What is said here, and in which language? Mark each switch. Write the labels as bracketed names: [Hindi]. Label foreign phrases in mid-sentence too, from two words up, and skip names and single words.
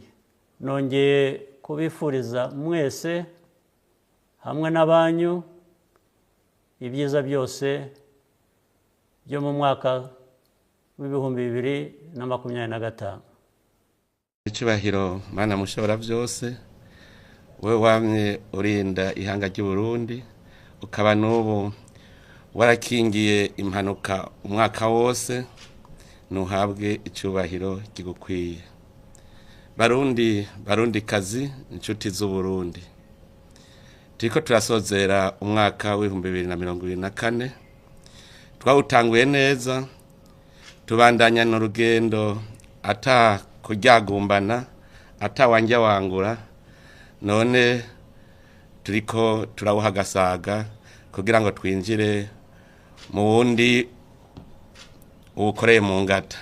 [Rundi] Nongeye kubifuriza mwese hamwe n'abanyu ibyiza byose byo mu mwaka w'ibihumbi 2025. Icyubahiro Mana mushobora byose, we wamye urinda ihanga ry'u Burundi, ukaba n'ubu warakingiye impanuka umwaka wose, nuhabwe icyubahiro kigukwiye. Barundi kazi, inshuti z'u Burundi, turiko turasozera umwaka w'2024, twawutanguye neza, tubandanya n'urugendo ata kuryagumbana, ata wanja wangura, none turiko turawuha gasaga kugira ngo twinjire mu wundi uwukoreye mu ngata.